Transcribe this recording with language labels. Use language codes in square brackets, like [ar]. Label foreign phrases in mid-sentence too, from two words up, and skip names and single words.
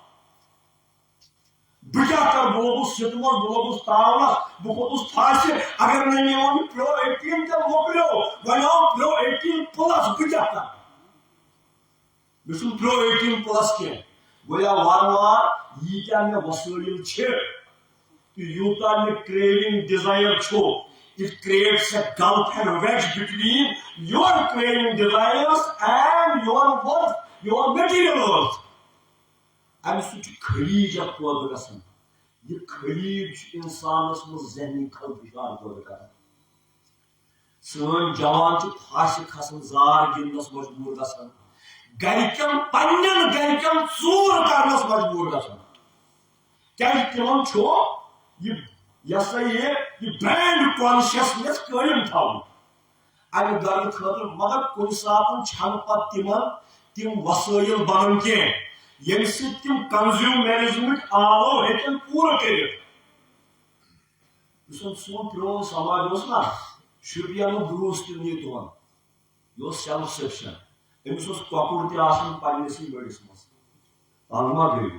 [ks] بہٕ کیٛاہ کرٕ بہٕ لوگُس سِتمس بہٕ لوگُس تاونس بہٕ کھوٚتُس پھاسہِ اگر نہٕ مےٚ اوٚن پرو 18 تہِ مۄکلیو وۄنۍ آو پرو 18 پلس بہٕ کیٛاہ کرٕ مےٚ چھُنہٕ پرو 18 پلس کینٛہہ گویا وارٕ وارٕ ییٖتیٛاہ مےٚ وسٲیِل چھِ تہٕ یوٗتاہ مےٚ [en] craving desire [ks] چھُ [en] it creates a gulf and wedge between your craving desires and your worth, your material worth. [ks] امہ سۭتۍ چھُ خلیٖج اکھ پٲدٕ گژھان یہ خلیٖج چھُ انسانس منٛز ذہنی خلفشار پٲدٕ کران سٲنۍ جوان چھِ پھاسہِ کھسان زار گِنٛدنس مجبوٗر گژھان گرِکٮ۪ن پننٮ۪ن گرِکٮ۪ن ژوٗر کرنس مجبوٗر گژھان کیازِ تِمن چھُ یہ سا یہ [en] brand consciousness [ks] قائم تھاؤن امہ غرض خاطر مگر کُنہِ ساتہٕ چھنہٕ پتہٕ تِمن تِم وسٲیل بنان کینٛہہ ییٚمہِ سۭتۍ تِم کنزیوٗمرزمٕکۍ آلو ہیٚکن پوٗرٕ کٔرِتھ یُس سون پرون سماج اوس نا شُپینُک بروس تہِ نی تُہُنٛد یہِ اوس [en] self sufficient [ks] أمِس اوس کۄکُر تہِ آسان پننِسٕے بٔڑِس منٛز تنگ ما گٔیو